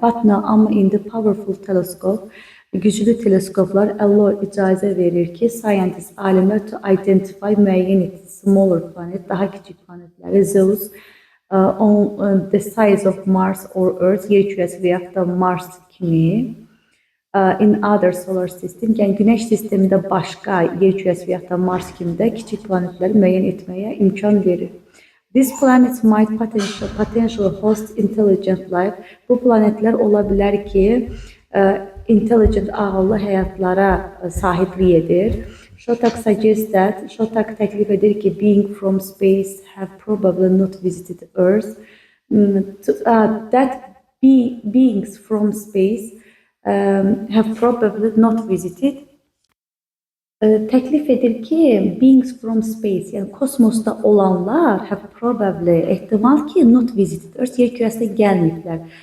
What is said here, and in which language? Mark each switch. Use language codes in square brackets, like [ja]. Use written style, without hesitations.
[en] But now, [az] amma indi [en] powerful telescope, [az] güclü teleskoplar [en] allow, [az] icazə verir ki, [en] scientists, [az] alimlər [en] to identify [az] müəyyən etsin [en] smaller planet, [az] daha kiçik planetləri, Zeus, [en] on the size of Mars or Earth, [az] yer kürəsi və yaxud da Mars kimi, [en] in other solar system, [az] yəni Günəş sistemində başqa yer kürəsi və yaxud da Mars kimi də kiçik planetləri müəyyən etməyə imkan verir. [en] These planets might potentially host intelligent life. [az] Bu planetlər ola bilər ki, intelligent, ağıllı həyatlara sahiblik edir. [en] Shotak suggests that, [az] Shotak təklif edir ki, [en] being from space have probably not visited Earth. That beings from space have probably not visited. [az] Təklif edir ki, [en] beings from space, [az] yəni kosmosda olanlar [en] have probably, [az] ehtimal ki, [en] not visited Earth, [az] yer kürəsinə gəlməyiblər.